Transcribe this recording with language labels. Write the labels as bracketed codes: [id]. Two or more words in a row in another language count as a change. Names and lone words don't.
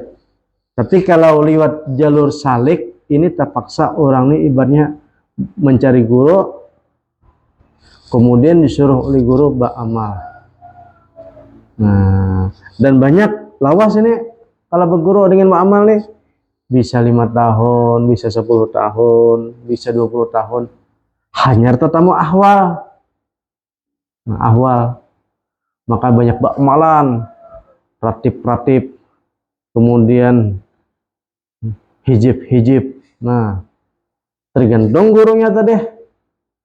[id] Tapi kalau lewat jalur salik, ini terpaksa orang ini ibaratnya mencari guru, kemudian disuruh oleh guru beramal. Nah, dan banyak lawas ini kalau berguru dengan beramal nih, bisa 5 tahun, bisa 10 tahun, bisa 20 tahun, hanya tetamu ahwal. Nah, ahwal, maka banyak ba'amalan, ratib, kemudian hijib. Nah, tergantung gurunya tadi ma'arhakan.